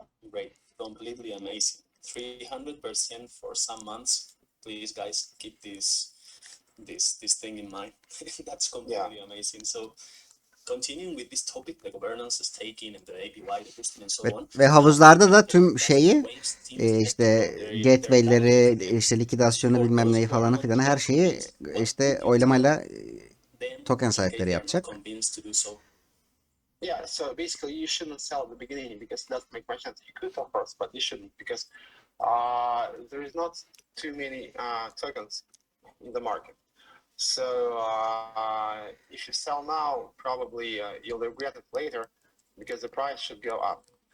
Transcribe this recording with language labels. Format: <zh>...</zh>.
<en>Great, completely amazing. 300% for some months. Please, guys, keep this thing in mind. That's completely amazing. So, continuing with this topic, the governance, staking, and the APY, the boosting, and so on.</en> <tr>Ve havuzlarda da tüm şeyi işte gateway'leri, işte likidasyonu bilmem neyi falan filan her şeyi işte oylamayla token sahipleri yapacak.</tr> <en>Yeah, so basically you shouldn't sell at the beginning because it doesn't make much sense. You could, of course, but you shouldn't because there is not too many tokens in the market. So if you sell now, probably you'll regret it later because the price should go up.</en>